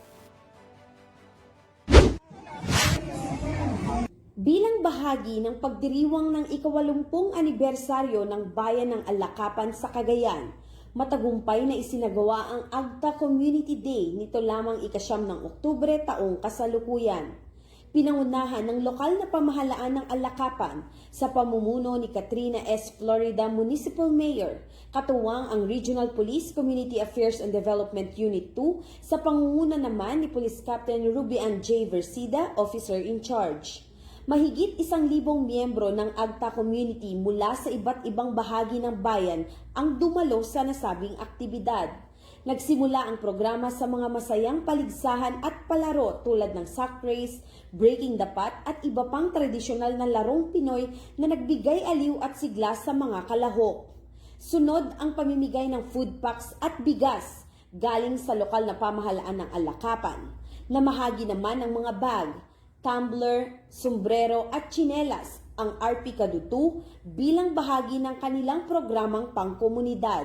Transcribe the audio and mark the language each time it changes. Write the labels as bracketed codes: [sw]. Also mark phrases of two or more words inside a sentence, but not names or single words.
[tl] Bilang bahagi ng pagdiriwang ng ika-80 anibersaryo ng Bayan ng Alakapan sa Cagayan, matagumpay na isinagawa ang Agta Community Day nito lamang 9 ng Oktubre taong kasalukuyan. Pinangunahan ng lokal na pamahalaan ng Alakapan sa pamumuno ni Katrina S. Florida Municipal Mayor, katuwang ang Regional Police Community Affairs and Development Unit 2 sa pangunguna naman ni Police Captain Ruby Ann J. Versida, [en] Officer in Charge. [tl] Mahigit 1,000 miyembro ng Agta Community mula sa iba't ibang bahagi ng bayan ang dumalo sa nasabing aktibidad. Nagsimula ang programa sa mga masayang paligsahan at palaro tulad ng [en] sack race, breaking the pot [tl] at iba pang tradisyonal na larong Pinoy na nagbigay aliw at sigla sa mga kalahok. Sunod ang pamimigay ng [en] food packs [tl] at bigas galing sa lokal na pamahalaan ng Alakapan. Namahagi naman ng mga bag, tumbler, sombrero at tsinelas ang RP Kadutu bilang bahagi ng kanilang programang pangkomunidad.